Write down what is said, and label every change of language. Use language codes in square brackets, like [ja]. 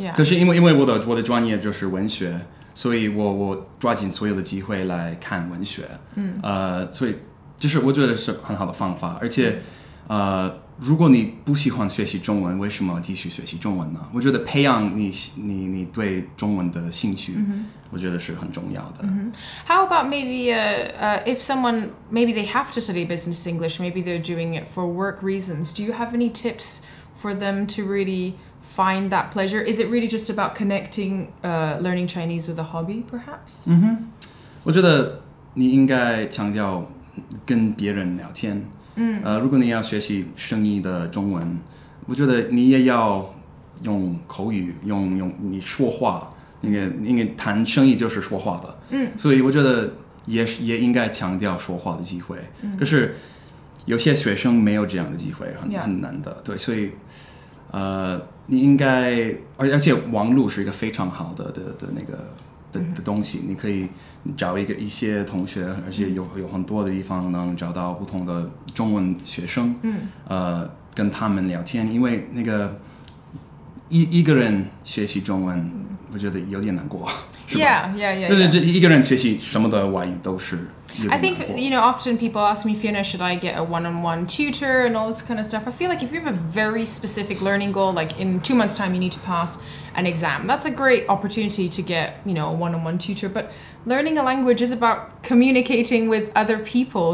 [zh] 可是因为我的专业就是文学，所以我抓紧所有的机会来看文学。所以就是我觉得是很好的方法，而且如果你不喜欢学习中文，为什么继续学习中文呢？我觉得培养你对中文的兴趣，我觉得是很重要的。 [en] How about maybe if someone, maybe they have to study business English, maybe they're doing it for work reasons. Do you have any tips for them to really find that pleasure? Is it really just about connecting learning Chinese with a hobby, perhaps? [zh] 我觉得你应该强调跟别人聊天。如果你要学习生意的中文，我觉得你也要用口语，用你说话，因为谈生意就是说话的，所以我觉得也应该强调说话的机会。可是有些学生没有这样的机会，很难的，对，所以你应该，而且网络是一个非常好的那个的东西，你可以找一些同学，而且有很多的地方能找到不同的中文学生，跟他们聊天，因为那个一个人学习中文，我觉得有点难过。 [en] Yeah. [zh] 这一个人学习什么的外语都是。 [en] I think, often people ask me, Fiona, should I get a one-on-one tutor and all this kind of stuff? I feel like if you have a very specific learning goal, like in 2 months' time you need to pass an exam, that's a great opportunity to get, a one-on-one tutor. But learning a language is about communicating with other people.